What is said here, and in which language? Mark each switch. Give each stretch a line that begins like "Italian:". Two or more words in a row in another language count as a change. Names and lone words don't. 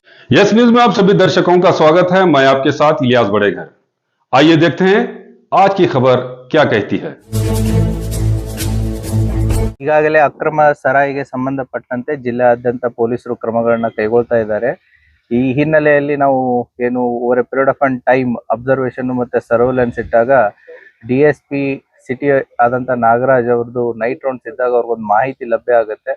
Hindi: यस न्यूज में आप सभी दर्शकों का स्वागत है। मैं आपके साथ इलियास बड़ेघर। आइए देखते हैं आज की खबर क्या कहती है।
Kannada: ಈಗಾಗಲೇ ಅಕ್ರಮ ಸರಾಯಿಗೆ ಸಂಬಂಧಪಟ್ಟಂತೆ ಜಿಲ್ಲೆಯಾದ್ಯಂತ ಪೊಲೀಸರು ಕ್ರಮಗಳನ್ನ ಕೈಗೊಳ್ತಾ ಇದ್ದಾರೆ. ಈ ಹಿನ್ನೆಲೆಯಲ್ಲಿ ನಾವು ಏನು
English: over a period of time observation
Kannada: ಮತ್ತೆ ಸರ್ವೆಲೆನ್ಸ್ ಇಟ್ಟಾಗ DSP ಸಿಟಿ ಆದಂತ ನಾಗರಾಜ್ ಅವ್ರದ್ದು
English: night rounds
Kannada: ಇದ್ದಾಗ ಅವ್ರಿಗೊಂದು ಮಾಹಿತಿ ಲಭ್ಯ ಆಗುತ್ತೆ.